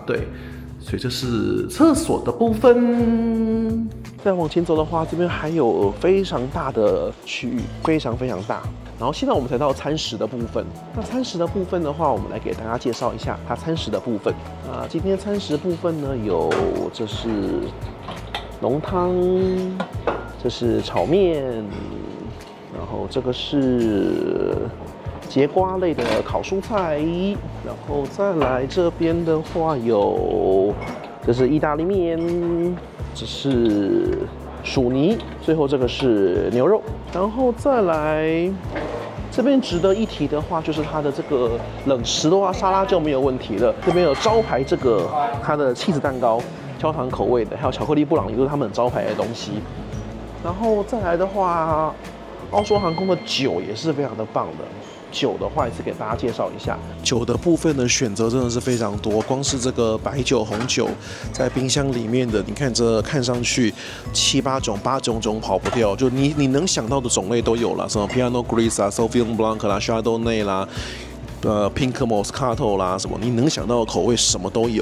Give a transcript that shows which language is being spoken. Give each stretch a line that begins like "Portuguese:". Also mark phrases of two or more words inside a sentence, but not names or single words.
Chinese: 对。所以這是廁所的部分。再往前走的話，這邊還有非常大的區域，非常非常大。然後現在我們才到餐食的部分。那餐食的部分的話，我們來給大家介紹一下它餐食的部分。那今天餐食部分呢，有這是濃湯，這是炒麵，然後這個是節瓜類的烤蔬菜，然後再來這邊的話有，這是意大利麵，這是薯泥，最後這個是牛肉，然後再來這邊值得一提的話，就是它的這個冷食的話，沙拉就沒有問題了。這邊有招牌這個它的起司蛋糕，焦糖口味的，還有巧克力布朗尼，都是他們招牌的東西。然後再來的話，澳洲航空的酒也是非常的棒的。酒的話，也是給大家介紹一下。酒的部分的選擇真的是非常多，光是這個白酒、紅酒，在冰箱裡面的，你看這看上去7、8種，8種跑不掉，就你能想到的種類都有了，什麼 Pinot Gris 啊、Sauvignon Blanc 啦、Chardonnay 啦、Pink Moscato 啦，什麼你能想到的口味什麼都有。